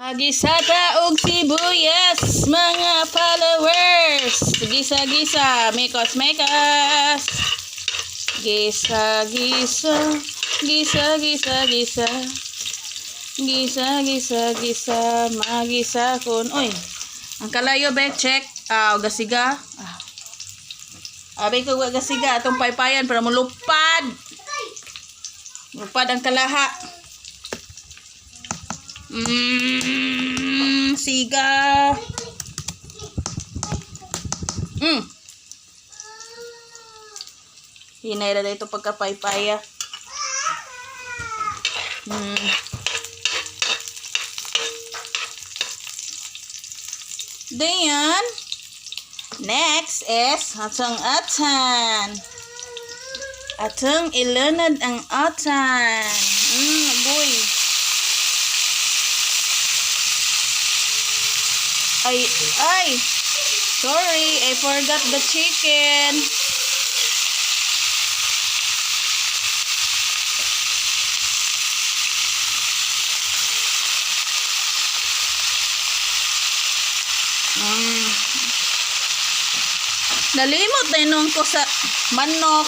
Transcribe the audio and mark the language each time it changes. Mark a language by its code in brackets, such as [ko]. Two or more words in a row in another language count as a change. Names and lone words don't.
[ceb] Gisa og sibuyas, mga followers. Gisa-gisa, mekos-mekos. Gisa-gisa, gisa-gisa-gisa. Gisa-gisa-gisa, magisa kun. Uy, ang kalayo be, check. Gasiga. Abay ko gasiga, atong paypayan para mulupad. Lupad ang kalaha. Siga. Hinay na dito pagkapaypaya. [en] Then, next is [ceb] atong atan. Atong ilunod ang atan. Boy. Ay. [en] Sorry, I forgot the chicken. [ceb] Nalimot na nung ko sa manok.